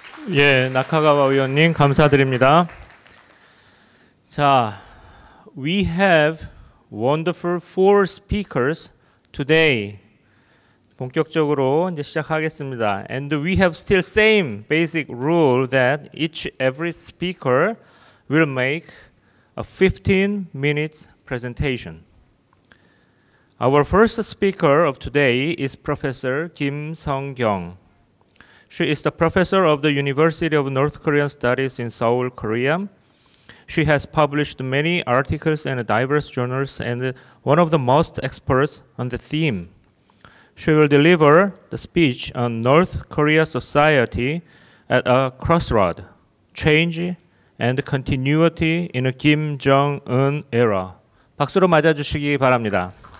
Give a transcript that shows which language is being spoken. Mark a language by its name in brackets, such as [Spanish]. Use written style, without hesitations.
[Korean] 예, 나카가와 의원님 감사드립니다. [English] 자, we have wonderful 4 speakers today. [Korean] 본격적으로 이제 시작하겠습니다. [English] And we have still same basic rule that every speaker will make a 15 minutes presentation. Our first speaker of today is Professor Kim Sung-kyung. She is the professor of the University of North Korean Studies in Seoul, Korea. She has published many articles in diverse journals and one of the most experts on the theme. She will deliver the speech on North Korea society at a crossroad, change and continuity in a Kim Jong-un era. [Korean] 박수로 맞아주시기 바랍니다.